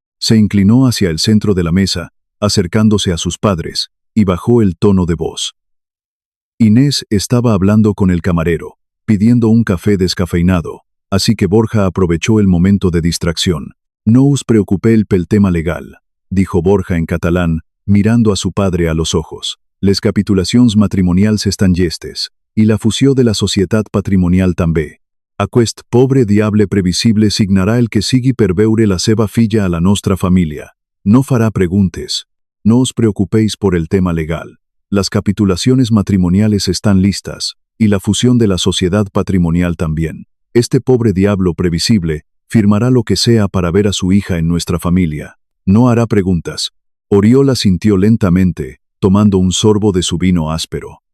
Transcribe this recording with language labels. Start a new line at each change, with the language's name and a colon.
Spanish: Se inclinó hacia el centro de la mesa, acercándose a sus padres, y bajó el tono de voz. Inés estaba hablando con el camarero, pidiendo un café descafeinado, así que Borja aprovechó el momento de distracción.
Catalan: «No us preocupeu pel tema legal»,
Spanish: dijo Borja en catalán, mirando a su padre a los ojos.
Catalan: «Les capitulacions matrimonials estan llestes, i la fusió de la societat patrimonial també. Aquest pobre diable previsible signarà el que sigui per veure la seva filla a la nostra família. No farà preguntes.
Spanish: No os preocupéis por el tema legal. Las capitulaciones matrimoniales están listas, y la fusión de la sociedad patrimonial también. Este pobre diablo previsible firmará lo que sea para ver a su hija en nuestra familia. No hará preguntas». Oriol asintió lentamente, tomando un sorbo de su vino áspero.